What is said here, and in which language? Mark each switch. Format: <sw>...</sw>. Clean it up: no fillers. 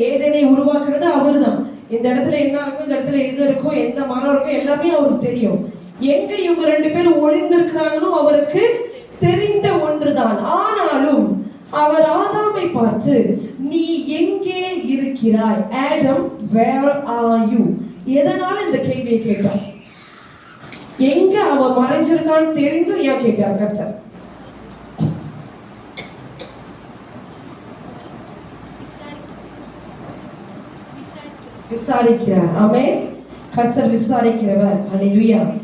<ta>ஏதேனை உருவாக்குறது அவர்தான். இந்த இடத்துல என்ன இருக்கும், இந்த இடத்துல எது இருக்கும், எந்த மரம் இருக்கும், எல்லாமே அவருக்கு தெரியும். எங்க இவங்க ரெண்டு பேரும் ஒளிந்திருக்கிறாங்களோ அவருக்கு தெரிந்த ஒன்றுதான். ஆனாலும் அவர் ஆதாமை பார்த்து, நீ எங்கே இருக்கிறாய்?</ta> <en>Adam, where are you?</en> <ta>எதனால இந்த கேள்வியை கேட்டார்? எங்க அவன் மறைஞ்சிருக்கான்னு தெரிந்தும் ஏன் கேட்டார் கர்த்தர்? விசாரிக்கிறார். ஆமென். கர்த்தர் விசாரிக்கிறவர். ஹல்லேலூயா.</ta>